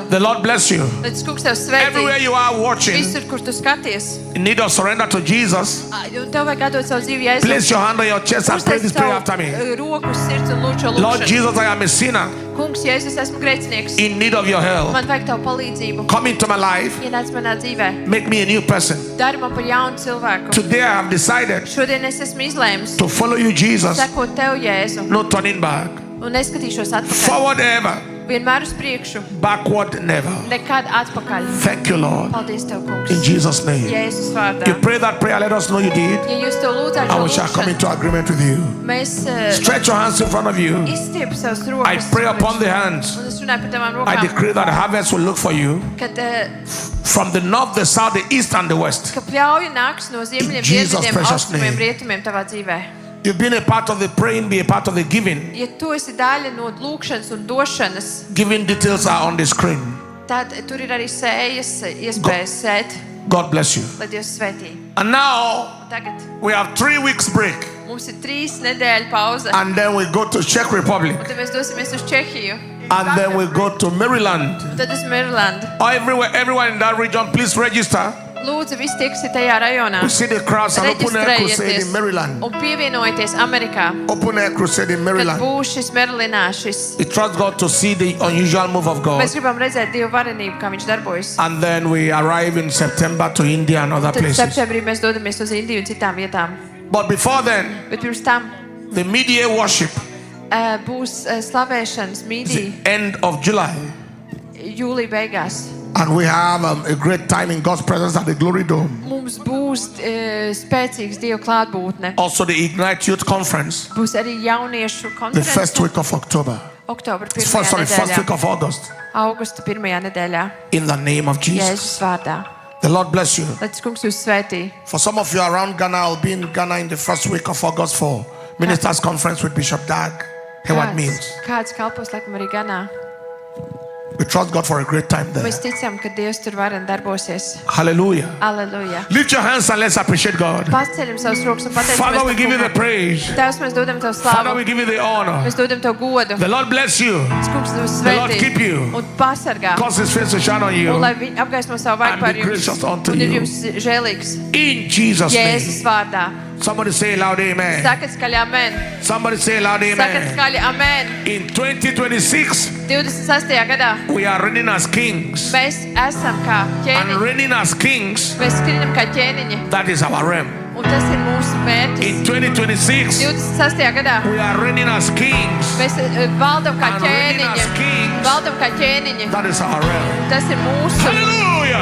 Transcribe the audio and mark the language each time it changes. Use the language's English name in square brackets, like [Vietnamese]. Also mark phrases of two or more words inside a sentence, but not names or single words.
[English] The Lord bless you. [Latvian] Lai tas kungs Tev svētī. [English] Everywhere you are watching, [Latvian] Visur, kur Tu skaties. [English] in need of surrender to Jesus, [Latvian] Un Tev vajag atdot savu dzīvi Jēzu. [English] place your hand on your chest and pray this prayer after me. [Latvian] Roku uz sirds un lūdzu šo [English] Lord [Latvian] lūgšanu. [English] Jesus, I am a sinner [Latvian] Kungs, Jēzus, esmu grēcinieks. [English] in need of your help. [Latvian] Man vajag Tavu palīdzību. [English] Come into my life. [Latvian] Ienāc manā dzīvē. [English] Make me a new person. [Latvian] Dari man par jaunu cilvēku. [English] Today I have decided [Latvian] Šodien es esmu izlēmis [English] to follow you, Jesus. [Latvian] sekot Tev, Jēzu. [English] No turning back. [Latvian] Un neskatīšos atpakaļ. [English] Forward ever. [Latvian] Vienmēr uz priekšu. [English] Backward never. [Latvian] Nekad atpakaļ. [English] Thank you, Lord. [Latvian] Paldies Tev, kungs. [English] In Jesus' name. [Latvian] Jēzus vārdā. [English] You pray that prayer, let us know you did. [Latvian] Ja jūs to lūdzāt [English] And [Latvian] šo [English] we shall come [Latvian] lūgšanu, [English] into agreement with you. [Latvian] mēs [English] Stretch your hands in front of you. [Latvian] izstiepu savus [English] I [Latvian] rokas. [English] pray upon the hands. [Latvian] Un es runāju par tavām [English] I [Latvian] rokām. [English] decree that harvest will look for you [Latvian] Kad [English] from the north, the south, the east, and the west. [Latvian] ka pļauja nāks no ziemeļiem, [English] Jesus' [Latvian] dienvidiem, [English] precious [Latvian] austrumiem, [English] name. [Latvian] rietumiem tavā dzīvē. [English] You've been a part of the praying, be a part of the giving. [Latvian] Ja tu esi daļa no lūkšanas un došanas, [English] Giving details are on the screen. [Latvian] tad tur ir arī sējas, iespējas sēt, [English] God bless you. [Latvian] lai Dievs svētī. [English] And now [Latvian] Un tagad [English] we have 3 weeks break, [Latvian] mums ir 3 nedēļu pauze. [English] and then we go to Czech Republic, [Latvian] Un tad mēs dosimies uz Čehiju. [English] and then we go to Maryland. [Latvian] Un tad uz Marylandu. [English] Everyone in that region, please register. [Latvian] Lūdzu, visi tieksi tajā rajonā. [English] We see the crowds and open air crusade in [Latvian] Reģistrējieties [English] Maryland. [Latvian] un pievienojieties Amerikā, [English] Open air crusade in [Latvian] kad [English] Maryland. [Latvian] būs šis Merlinā, šis. [English] We trust God to see the unusual move of God. [Latvian] Mēs gribam redzēt Dievu varenību, kā viņš darbojas. [English] And then we arrive in September to India and other [Latvian] Tad [English] places. [Latvian] septembrī mēs dodamies uz Indiju un citām vietām. [English] But before then, [Latvian] Bet pirms tam [English] the mid-year worship, [Latvian] būs slavēšanas mīdī [English] end of July. [Latvian] jūlija beigās. [English] And we have a great time in God's presence at the Glory Dome. [Latvian] Mums būs spēcīgs Dieva klātbūtne. [English] Also the Ignite Youth Conference, [Latvian] Būs arī jauniešu [English] the first [Latvian] konference [English] week of October. [Latvian] oktobra [English] First [Latvian] 1. [English] week [Latvian] nedēļā. [English] of August. [Latvian] Augusta 1. nedēļā. [English] In the name of Jesus. [Latvian] Jēzus vārdā. [English] The Lord bless you. [Latvian] Lai tas kungs jūs svētī. [English] For some of you around Ghana, I'll be in Ghana in the first week of August for Ministers Conference with Bishop Dag. Heward Mills. [Latvian] Kāds kalpos laikam arī Ganā. [English] We trust God for a great time there. [Latvian] Mēs ticam, ka Dievs tur varen darbosies. [English] Hallelujah. [Latvian] Aleluja. [English] Lift your hands and let's appreciate God. [Latvian] Paceļam savus rokas un [English] Father, we give you the [Latvian] pateicamies. [English] praise. [Latvian] Tēvs, mēs dodam Tev [English] Father, [Latvian] slavu. [English] we give you the honor. [Latvian] Mēs dodam Tev godu. [English] The Lord bless you. [Latvian] Tas kungs jūs [English] The Lord [Latvian] svētī [English] keep you. [Latvian] un pasargā. [English] Cause his face to shine on [Latvian] Un [English] you. [Latvian] lai viņi apgaismo savu vaigu [English] And [Latvian] par [English] be [Latvian] jums. [English] gracious unto [Latvian] Un ir [English] you. [Latvian] jums žēlīgs. [English] In Jesus' [Latvian] Jēzus [English] name. [Latvian] vārdā. [English] Somebody say loud amen. [Latvian] Sakat skaļi amen. [English] Somebody say loud [Latvian] Sakat [English] amen. [Latvian] skaļi amen. [English] In 2026, [Latvian] 26. gadā [English] we are reigning as kings. [Latvian] mēs esam kā [English] And [Latvian] ķēniņi. [English] reigning as kings, [Latvian] Mēs skrienam kā ķēniņi. [English] that is our realm. [Latvian] Un tas ir mūsu mērķis. [English] In 2026, [Latvian] 26. gadā [English] we are reigning as kings. [Latvian] mēs valdam kā [English] And reigning as [Latvian] ķēniņi. [English] kings, [Latvian] Valdam kā ķēniņi. [English] that is our realm. [Latvian] Tas ir mūsu [English] Hallelujah.